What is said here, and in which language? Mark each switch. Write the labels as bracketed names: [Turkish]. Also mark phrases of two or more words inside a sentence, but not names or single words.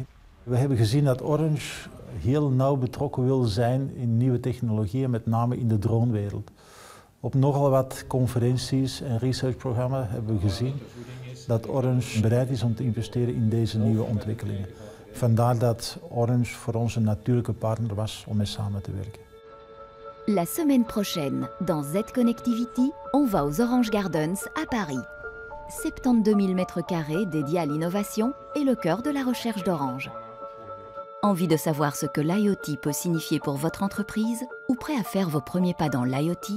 [Dutch] We hebben gezien dat Orange heel nauw betrokken wil zijn in nieuwe technologieën, met name in de dronewereld. Op nogal wat conferenties en researchprogramma's hebben we gezien dat Orange bereid is om te investeren in deze nieuwe ontwikkelingen. Vandaar dat Orange voor ons een natuurlijke partner was om mee samen te werken. [French] La semaine prochaine, dans Z-Connectivity, on va aux Orange Gardens à Paris. 72 000 m² dédiés à l'innovation et le cœur de la recherche d'Orange. Envie de savoir ce que l'IoT peut signifier pour votre entreprise ou prêt à faire vos premiers pas dans l'IoT?